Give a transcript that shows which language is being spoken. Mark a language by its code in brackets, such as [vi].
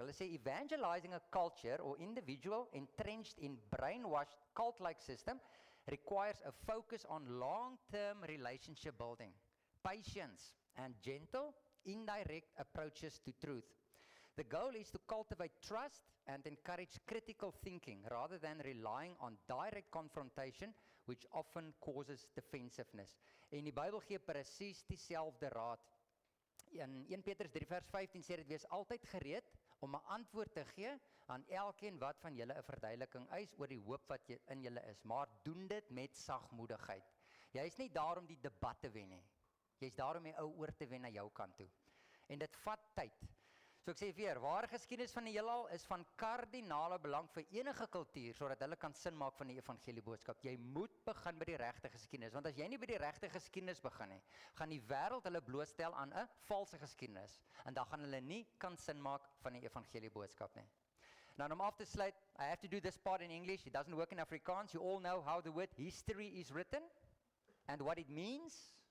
[en] Hulle sê evangelizing a culture or individual entrenched in brainwashed cult-like system requires a focus on long-term relationship building, patience, and gentle, indirect approaches to truth. The goal is to cultivate trust and encourage critical thinking rather than relying on direct confrontation, which often causes defensiveness. [af] En die Bybel gee presies dieselfde raad. In 1 Petrus 3 vers 15 sê dit, wees altyd gereed om 'n antwoord te gee aan elkeen wat van julle 'n verduideliking eis oor die hoop wat in julle is, maar doen dit met sagmoedigheid. Jy is nie daar om die debat te wen nie. Jy is daar om die ou oor te wen na jou kant toe. En dit vat tyd. So ek sê weer, ware geskiedenis van die heelal is van kardinale belang vir enige kultuur, sodat hulle kan sin maak van die evangelieboodskap. Jy moet begin by die regte geskiedenis, want as jy nie by die regte geskiedenis begin nie, gaan die wêreld hulle blootstel aan 'n valse geskiedenis, en dan gaan hulle nie kan sin maak van die evangelieboodskap nie. Nou om af te sluit, [en] I have to do this part in English, it doesn't work in Afrikaans. You all know how the word history is written, and what it means.